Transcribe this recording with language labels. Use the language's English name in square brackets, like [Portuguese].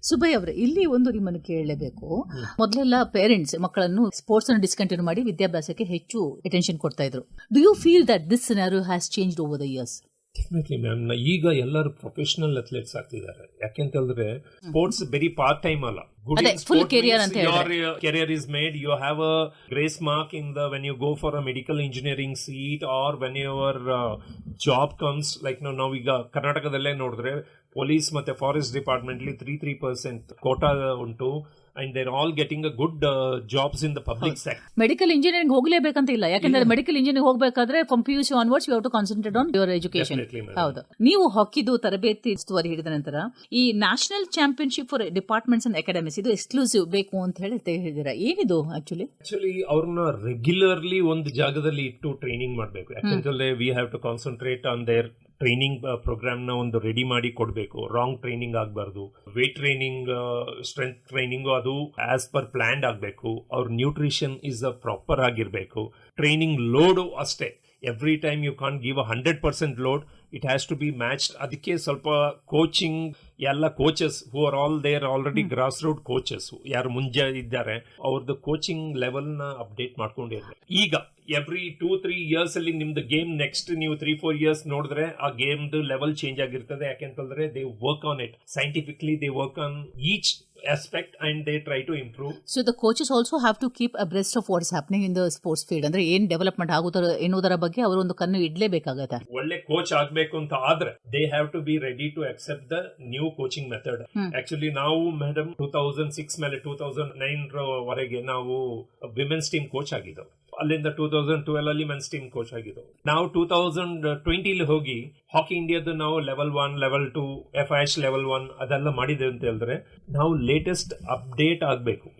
[Kannada] ಸುಬ್ಬಯ್ಯ ಅವರೇ, ಇಲ್ಲಿ ಒಂದು ನಿಮ್ಮನ್ನು ಕೇಳಲೇಬೇಕು. ಮೊದಲೆಲ್ಲ ಪೇರೆಂಟ್ಸ್ ಮಕ್ಕಳನ್ನು ಸ್ಪೋರ್ಟ್ಸ್ ಅನ್ನು ಡಿಸ್ಕಂಟಿನ್ಯೂ ಮಾಡಿ ವಿದ್ಯಾಭ್ಯಾಸಕ್ಕೆ ಹೆಚ್ಚು ಅಟೆನ್ಷನ್ ಕೊಡ್ತಾ ಇದ್ರು. [English] Do you feel that this scenario has changed over the years? Definitely ma'am. [Kannada] ಈಗ ಎಲ್ಲರೂ ಪ್ರೊಫೆಷನಲ್ ಅಥ್ಲೆಟ್ಸ್ ಆಗ್ತಿದ್ದಾರೆ. ಯಾಕೆಂತ ಹೇಳಿದ್ರೆ ಸ್ಪೋರ್ಟ್ಸ್ ಬರೀ ಪಾರ್ಟ್ ಟೈಮ್ ಅಲ್ಲ, [English] full career ಅಂತ your career is made. You have a grace mark in the when you go for a medical engineering seat or when your job comes. Like now [Kannada] ಈಗ ಕರ್ನಾಟಕದಲ್ಲೇ ನೋಡಿದ್ರೆ police ಮತ್ತೆ forest department 3% Kota ಉಂಟು. [English] and they're all getting a good jobs in the public sector. [Kannada] Medical engineering ಹೋಗ್ಲೇಬೇಕಂತ ಇಲ್ಲ, ಯಾಕಂದ್ರೆ medical engineering ಹೋಗ್ಬೇಕಾದ್ರೆ [English] From PUC onwards you have to concentrate on your education. Definitely, madam. [Kannada] ಹೌದು. ನೀವು ಹಾಕಿದು ತರಬೇತಿ ಉಸ್ತುವಾರಿ ಹಿಡಿದ ನಂತರ ಈ national championship for departments and academies ಇದು ಎಕ್ಸ್ಕ್ಲೂಸಿವ್ ಬೇಕು ಅಂತ ಹೇಳಿ ಹೇಳಿದಿರಾ. ಏನಿದು ಆಕ್ಚುಲಿ ಅವ್ರನ್ನ ರೆಗ್ಯುಲರ್ಲಿ ಒಂದು ಜಾಗದಲ್ಲಿ ಇಟ್ಟು ಟ್ರೈನಿಂಗ್ ಮಾಡಬೇಕು. ಯಾಕಂದ್ರೆ [English] we have to concentrate on their training programme [Kannada] ನ ಒಂದು ರೆಡಿ ಮಾಡಿ ಕೊಡಬೇಕು. ರಾಂಗ್ ಟ್ರೈನಿಂಗ್ ಆಗಬಾರ್ದು. ವೇಟ್ ಟ್ರೈನಿಂಗ್, ಸ್ಟ್ರೆಂತ್ ಟ್ರೈನಿಂಗ್ ಅದು [English] as per planned [Kannada] ಆಗಬೇಕು. ಅವ್ರ ನ್ಯೂಟ್ರಿಷನ್ ಇಸ್ ಪ್ರಾಪರ್ ಆಗಿರಬೇಕು. ಟ್ರೈನಿಂಗ್ ಲೋಡು ಅಷ್ಟೇ. [English] Every time you can't give 100% load. It has to be matched. [Kannada] ಅದಕ್ಕೆ ಸ್ವಲ್ಪ ಕೋಚಿಂಗ್, ಎಲ್ಲ coaches [English] who are all there already [Kannada] grass root coaches ಯಾರು ಮುಂಜೆ ಇದ್ದಾರೆ, ಅವ್ರದ್ದು ಕೋಚಿಂಗ್ ಲೆವೆಲ್ ನ ಅಪ್ಡೇಟ್ ಮಾಡ್ಕೊಂಡಿರ್ತಾರೆ. ಈಗ ಎವ್ರಿ 2-3 years ಅಲ್ಲಿ ನಿಮ್ದು ಗೇಮ್ ನೆಕ್ಸ್ಟ್ ನೀವು 3-4 years ನೋಡಿದ್ರೆ ಆ ಗೇಮ್ ಲೆವೆಲ್ ಚೇಂಜ್ ಆಗಿರ್ತದೆ. ಯಾಕೆಂತಂದ್ರೆ [English] They work on it scientifically, they work on each aspect and they try to improve. So the coaches also have to keep abreast of what is happening in the sports field. [Kannada] ಅಂದ್ರೆ ಏನ್ development ಆಗುತ್ತಾರೆ ಎನ್ನುವುದರ ಬಗ್ಗೆ ಅವರು ಒಂದು ಕಣ್ಣು ಇಡ್ಲೇಬೇಕಾಗತ್ತೆ. ಒಳ್ಳೆ coach ಆಗ್ಬೇಕು ಅಂತ ಆದ್ರೆ [English] they have to be ready to accept the new coaching method. [Kannada] Actually ನಾವು ಮೇಡಮ್ 2006 ಮೇಲೆ 2009 ವರೆಗೆ ನಾವು ವಿಮೆನ್ಸ್ ಟೀಮ್ ಕೋಚ್ ಆಗಿದ್ದೆವು. ಅಲ್ಲಿಂದ 2012 ಅಲ್ಲಿ ಮೆನ್ಸ್ ಟೀಮ್ ಕೋಚ್ ಆಗಿದ್ದೆವು. ನಾವು 2020 ಹೋಗಿ ಹಾಕಿ ಇಂಡಿಯಾದ ನಾವು ಲೆವೆಲ್ 1, ಲೆವೆಲ್ 2, FIH ಲೆವೆಲ್ 1 ಅದೆಲ್ಲ ಮಾಡಿದ್ದೇವೆ ಅಂತ ಹೇಳಿದ್ರೆ ನಾವು ಲೇಟೆಸ್ಟ್ ಅಪ್ಡೇಟ್ ಆಗಬೇಕು.